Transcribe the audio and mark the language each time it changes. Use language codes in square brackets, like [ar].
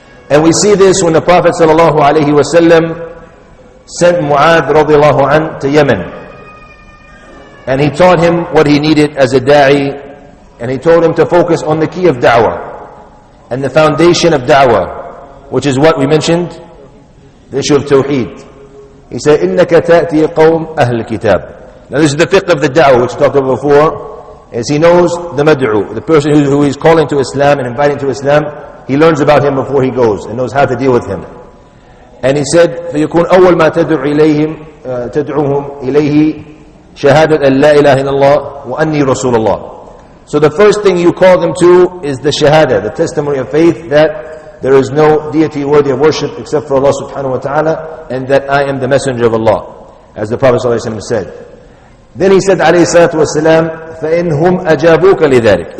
[en] And we see this when the Prophet sallallahu alaihi wasallam sent Mu'adh radiallahu anh to Yemen. And he taught him what he needed as a da'i, and he told him to focus on the key of da'wah and the foundation of da'wah, which is what we mentioned, the issue of tawheed. He said, [ar] إِنَّكَ تَأْتِي قَوْمَ أَهْلِ الْكِتَابِ. [en] Now this is the fiqh of the da'wah, which we talked about before, is he knows the mad'u, the person who is calling to Islam and inviting to Islam. He learns about him before he goes and knows how to deal with him. And he said, [ar] فَيَكُونْ أَوَّلْ مَا تَدْعُوهُمْ إِلَيْهِ شهادة أن لا إله إلا الله وأني رسول الله. [en] So the first thing you call them to is the shahada, the testimony of faith that there is no deity worthy of worship except for Allah subhanahu wa ta'ala, and that I am the messenger of Allah, as the Prophet ﷺ said. Then he said [ar] alayhi salatu wasalam, فَإِنْهُمْ أَجَابُوكَ لِذَلِكَ.